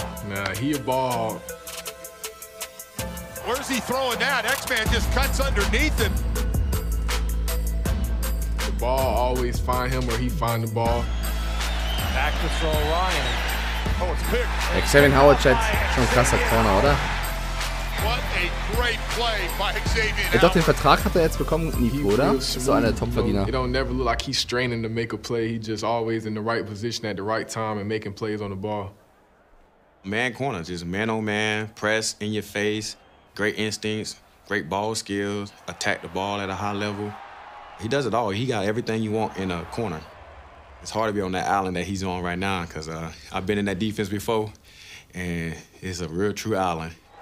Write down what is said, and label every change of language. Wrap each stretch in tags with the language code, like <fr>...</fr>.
<en>Nah, he a ball. Where's he throwing that? X-Man just cuts underneath him. The ball always find him or he find the ball. Back to throw Ryan. Oh, it's picked.</en> <de>Xavier Howard, Chat, schon ein krasser Corner, oder?</de> <en>What a great play by Xavier Howard.</en> <de>Doch, den Vertrag hat er jetzt bekommen, Nico, oder? Ist so einer der Top-Verdiener.</de> <en>It don't never look like he's straining to make a play. He just always in the right position at the right time and making plays on the ball. Man corner, just man on man, press in your face, great instincts, great ball skills, attack the ball at a high level. He does it all. He got everything you want in a corner. It's hard to be on that island that he's on right now because I've been in that defense before, and it's a real true island.</en>